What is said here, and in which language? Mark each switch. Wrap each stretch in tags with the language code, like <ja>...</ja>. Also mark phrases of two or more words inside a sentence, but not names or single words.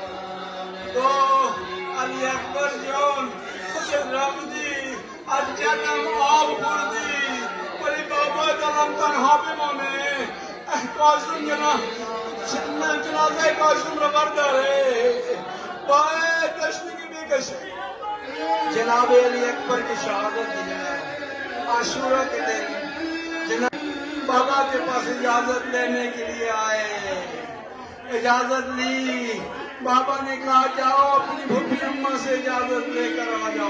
<fa>گفت علی اکبر جان خودت رفتی، از جنم آب خوردی، ولی بابا دلم تنها بمانه. کاشم جنازه کاشم رو برداره، باید تشنگی بکشه.</fa> <ur>جناب علی اکبر کی شہادت دی ہے عاشورہ کے دن. جناب بابا کے پاس اجازت لینے کے لیے آئے، اجازت لی. بابا نے کہا جاؤ اپنی بھوپی اماں سے اجازت لے کر آ جاؤ.</ur>